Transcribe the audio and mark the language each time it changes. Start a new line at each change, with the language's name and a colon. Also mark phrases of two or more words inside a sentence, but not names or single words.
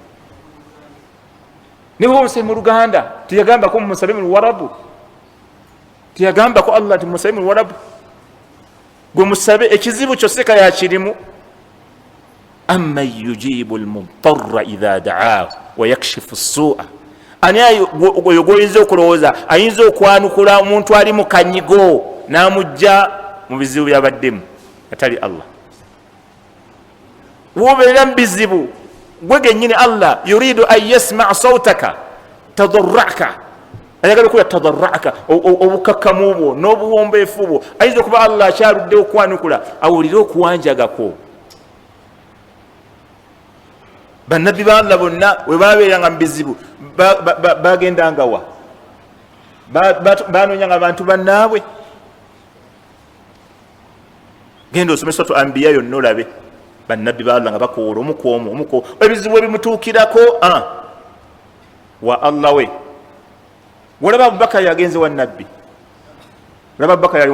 Ganda: niba omusabi mu luganda tiyagambako mumusabe mu luwarabu tiyagambako allah ti mumusabe mu luwarabu gwe musabe ekizibu kyo seeka yakirimu
Arabic: أمّن يجيب المضطر إذا دعاه ويكشف السوء
Ganda: ani oyo gwoyinza okulowooza ayinza okwanukula omuntu ali mu kanyigo n'amugja mu bizibu byabaddemu atali allah wobeera mu bizibu gwe gennyini
Arabic: الله يريد أن يسمع صوتك تضرعك
Ganda: ayagala okuba tadarraka obukakkamu bwo n'obuwombeefu bwo ayinza okuba allah akyaludde okwanukula awulire okuwanjagako bannabbi ba allah bonna we babeeranga mu bizibu bagendanga wa banoonyanga abantu bannaabwe genda osome suratu anbiya yonna olabe bannabbi ba allah nga bakoola omukwomu ebizibu ebimutuukirako wa allah we olaba abubakari agenze wa nabbi olaba abubakari ali